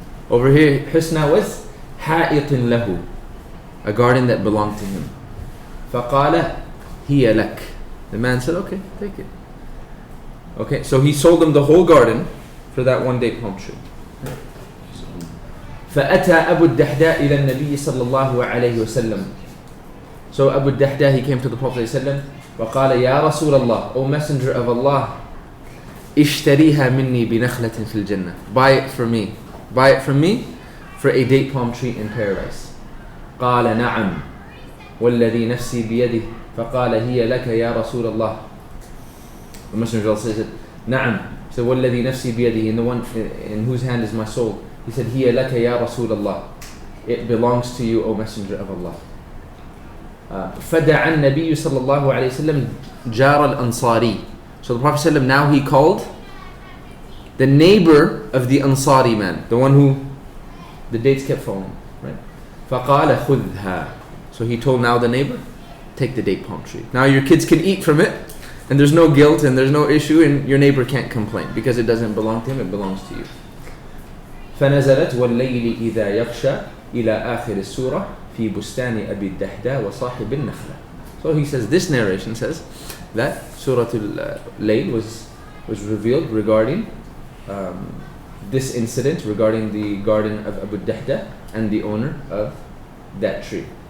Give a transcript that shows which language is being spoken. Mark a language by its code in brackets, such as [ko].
[en] Over here, حسنى was [ar] حائط له. [en] A garden that belonged to him. [ar] فقال هي لك. [en] The man said, okay, take it. Okay, so he sold him the whole garden for that one date palm tree. [ar] فأتى أبو الدحداء إلى النبي صلى الله عليه وسلم. [en] So Abu Dahda, he came to the Prophet ﷺ, [ar] وقال يا رسول الله, [en] O Messenger of Allah, [ar] اشتريها مني بنخلة في الجنة. [en] Buy it from me. Buy it from me for a date palm tree in paradise. [ar] قال نعم والذي نفسي بيده. فقال هي لك يا رسول الله. [en] The Messenger of Allah said, نعم. He said, [ar] والذي نفسي بيده, [en] in the one in whose hand is my soul. He said, [ar] هي لك يا رسول الله. [en] It belongs to you, O Messenger of Allah. [ar] فدعا النبي صلى الله عليه وسلم جار الأنصاري. [en] So the Prophet ﷺ, now he called the neighbor of the Ansari man, the one who the dates kept falling, right? [ar] فقال خذها. [en] So he told now the neighbor, take the date palm tree. Now your kids can eat from it, and there's no guilt and there's no issue, and your neighbor can't complain because it doesn't belong to him, it belongs to you. [ar] فنزلت والليل إذا يغشى إلى آخر السورة في بستان أبي الدحداء وصاحب النخلة. [en] So he says, this narration says that Surah Al-Layl was revealed regarding this incident, regarding the garden of Abu Dahda and the owner of that tree.